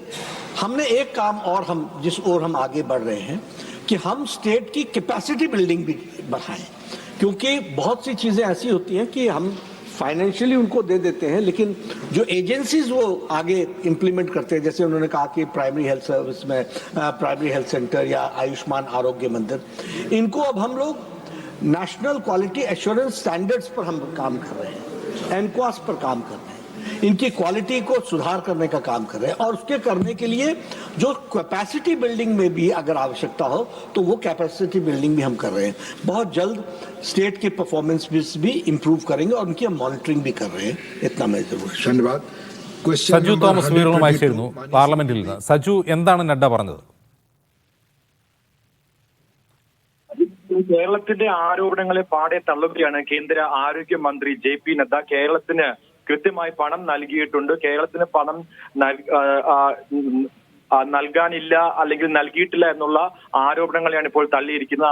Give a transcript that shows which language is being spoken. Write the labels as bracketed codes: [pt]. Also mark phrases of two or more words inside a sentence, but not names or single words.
[hi] हमने एक काम और हम जिस ओर हम आगे बढ़ रहे हैं कि हम स्टेट की [en] capacity building [hi] भी बढ़ाएं, क्योंकि बहुत सी चीज़ें ऐसी होती हैं कि हम फाइनेंशियली उनको दे देते हैं लेकिन जो एजेंसीज वो आगे इम्प्लीमेंट करते हैं, जैसे उन्होंने कहा कि [en] primary health service [hi] में [en] primary health centre [hi] या आयुष्मान आरोग्य मंदिर, इनको अब हम लोग [en] National Quality Assurance Standards [hi] पर हम काम कर रहे हैं, एनक्वास पर काम कर रहे हैं, इनकी क्वालिटी को सुधार करने का काम कर रहे हैं। और उसके करने के लिए जो [en] capacity building [hi] में भी अगर आवश्यकता हो तो वो [en] capacity building [hi] भी हम कर रहे हैं। बहुत जल्द स्टेट की परफॉर्मेंस भी इम्प्रूव करेंगे और उनकी हम मॉनिटरिंग भी कर रहे हैं। इतना मैं जरूर धन्यवाद। [ml] സജു തോമസ് വീറുകളുമായി ചേരുന്നു പാർലമെന്റിൽ നിന്ന്. സജു, എന്താണ് നഡ്ഡ പറഞ്ഞത്? കേരളത്തിന്റെ ആരോപണങ്ങളെ പാടെ തള്ളുകയാണ് കേന്ദ്ര ആരോഗ്യമന്ത്രി ജെ.പി. നഡ്ഡ. കേരളത്തിന് കൃത്യമായി പണം നൽകിയിട്ടുണ്ട്, കേരളത്തിന് പണം നൽകാനില്ല അല്ലെങ്കിൽ നൽകിയിട്ടില്ല എന്നുള്ള ആരോപണങ്ങളെയാണ് ഇപ്പോൾ തള്ളിയിരിക്കുന്നത്.